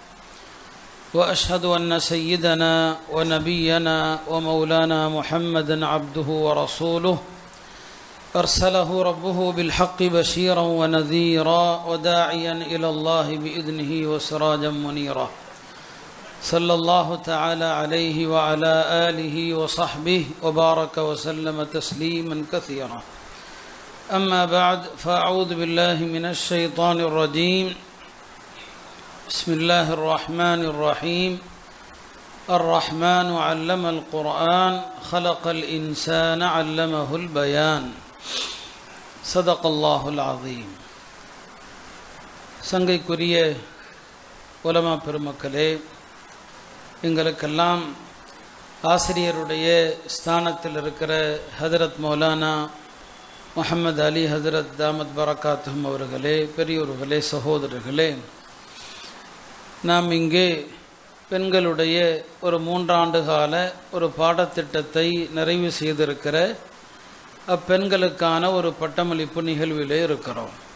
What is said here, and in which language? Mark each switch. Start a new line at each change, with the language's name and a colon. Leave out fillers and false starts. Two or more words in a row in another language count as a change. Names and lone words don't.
Arabic: وأشهد أن سيدنا ونبينا ومولانا محمدا عبده ورسوله أرسله ربه بالحق بشيرا ونذيرا وداعيا إلى الله بإذنه وسراجا منيرا صلى الله تعالى عليه وعلى آله وصحبه وبارك وسلم تسليما كثيرا أما بعد فأعوذ بالله من الشيطان الرجيم بسم الله الرحمن الرحيم الرحمن علم القرآن خلق الإنسان علمه البيان صدق الله العظيم.
Tamil: சங்கைக்குரிய உலமா பெருமக்களே, எங்களுக்கெல்லாம் ஆசிரியருடைய ஸ்தானத்தில் இருக்கிற ஹதரத் மௌலானா முஹம்மது அலி ஹதரத்
Arabic: دامت بركاتهم
Tamil: அவர்களே, பெரியோர்களே, சகோதரர்களே, நாம் இங்கே பெண்களுடைய ஒரு 3 ஆண்டு கால ஒரு பாடத்திட்டத்தை நிறைவு செய்திருக்கிற அப்பெண்களுக்கான ஒரு பட்டமளிப்பு நிகழ்விலே இருக்கிறோம்.